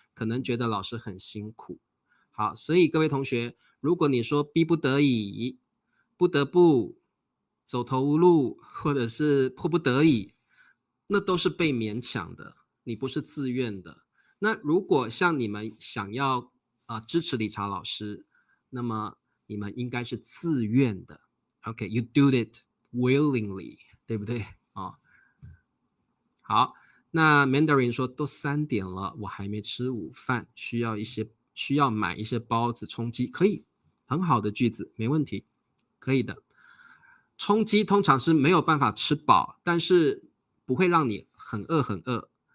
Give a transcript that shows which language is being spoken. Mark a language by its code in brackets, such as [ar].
[zh] 可能觉得老师很辛苦。好，所以各位同学，如果你说逼不得已、不得不、走投无路，或者是迫不得已，那都是被勉强的，你不是自愿的。那如果像你们想要支持理查老师，那么你们应该是自愿的。 [en] OK，you do it willingly， [zh] 对不对？好，那 Mandarin 说都3点了，我还没吃午饭，需要买一些包子充饥，可以，很好的句子，没问题，可以的。充饥通常是没有办法吃饱，但是不会让你很饿很饿。